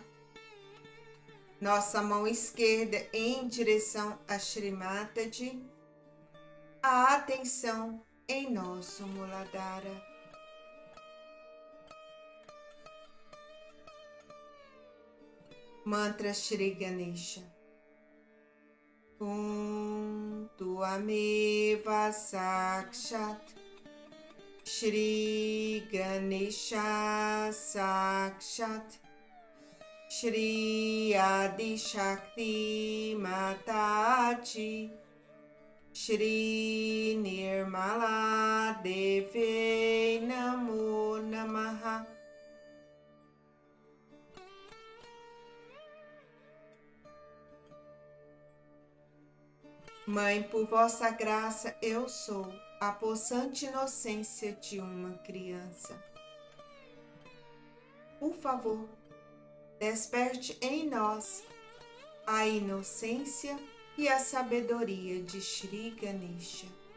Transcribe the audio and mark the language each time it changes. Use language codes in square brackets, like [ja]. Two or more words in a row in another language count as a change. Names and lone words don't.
[pt] Nossa mão esquerda em direção a Shrimataji. A atenção em nosso Muladhara. Mantra Shri Ganesha. [sa] त्वमेव साक्षात् श्री गणेश साक्षात् श्री आदि शक्ति माताजी श्री निर्मला देवी नमो नमः. [pt] Mãe, por vossa graça, eu sou a possante inocência de uma criança. Por favor, desperte em nós a inocência e a sabedoria de Shri Ganesha.